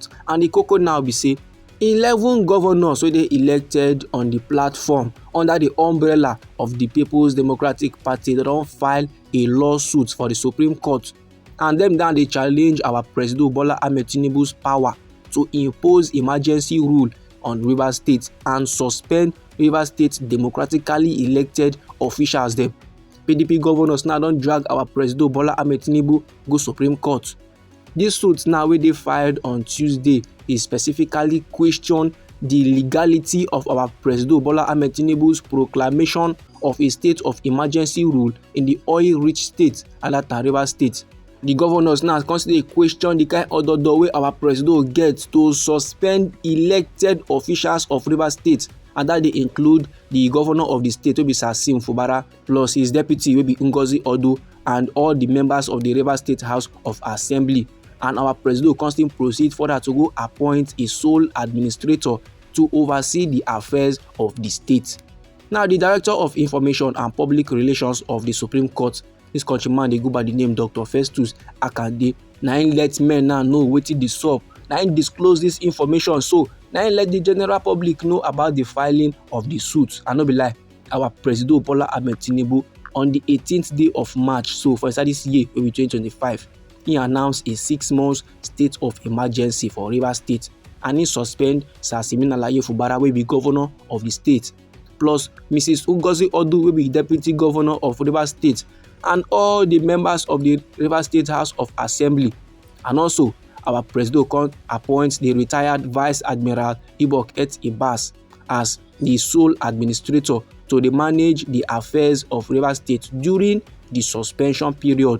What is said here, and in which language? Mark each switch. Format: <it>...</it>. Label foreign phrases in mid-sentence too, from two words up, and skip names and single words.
<pcm>And the cocoa now be say 11 governors wey dey elected on the platform under the umbrella of the People's Democratic Party, they don file a lawsuit for the Supreme Court, and them down dey challenge our President Bola Ahmed Tinubu's power to impose emergency rule on Rivers State and suspend Rivers State democratically elected officials dem. PDP governors now don drag our President Bola Ahmed Tinubu go Supreme Court. This suit now wey dey filed on Tuesday is specifically question the legality of our President Bola Ahmed Tinubu's proclamation of a state of emergency rule in the oil-rich state Alata Rivers State. The governors now constantly question the kind of order wey our president get to suspend elected officials of Rivers State, and that they include the governor of the state wey be Fubara, plus his deputy wey be Ngozi Odo, and all the members of the Rivers State House of Assembly. And our president constantly proceed further to go appoint a sole administrator to oversee the affairs of the state. Now, the Director of Information and Public Relations of the Supreme Court, this countryman dey go by the name Dr. Festus Akande, na him let men now know wetin dey sup, na him disclose this information, so na him let the general public know about the filing of the suit. And no be lie, our President Bola Ahmed Tinubu on the 18th day of March, so for inside this year wey be 2025, he announced a 6-month state of emergency for Rivers State, and he suspend Sir Siminalayi Fubara wey be governor of the state, plus Mrs. Ngozi Odo wey be deputy governor of Rivers State, and all the members of the Rivers State House of Assembly. And also our president can appoint the retired Vice Admiral Ibok Et Ibas as the sole administrator to manage the affairs of Rivers State during the suspension period.</pcm>